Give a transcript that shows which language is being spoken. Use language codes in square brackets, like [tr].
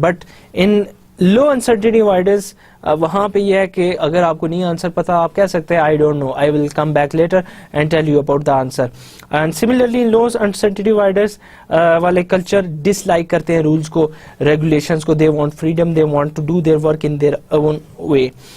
[en] But in low uncertainty avoidance وہاں پہ یہ ہے کہ اگر آپ کو نہیں آنسر پتا, آپ کہہ سکتے ہیں I don't know, I will come back later and tell you about the answer. [ur] And similarly in low uncertainty avoidance والے کلچر ڈسلائک کرتے ہیں رولز کو, ریگولیشنز کو. [en] they want freedom, they want to do their work in their own way.